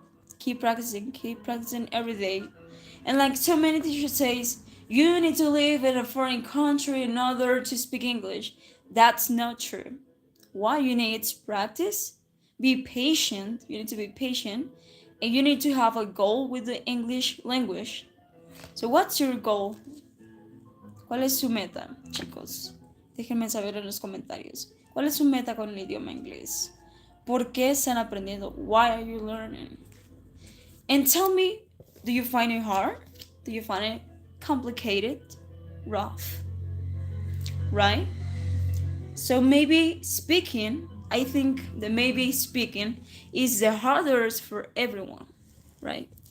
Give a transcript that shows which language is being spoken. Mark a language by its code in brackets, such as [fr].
[en] So keep practicing every day. And like so many teachers says, you need to live in a foreign country in order to speak English. That's not true. Why you need to practice? Be patient. You need to be patient. And you need to have a goal with the English language. So what's your goal? [es] ¿Cuál es su meta, chicos? Déjenme saber en los comentarios. ¿Cuál es su meta con el idioma inglés? ¿Por qué están aprendiendo? [en] Why are you learning? And tell me, do you find it hard? Do you find it complicated? Rough? Right? So maybe speaking, I think that maybe speaking is the hardest for everyone, right?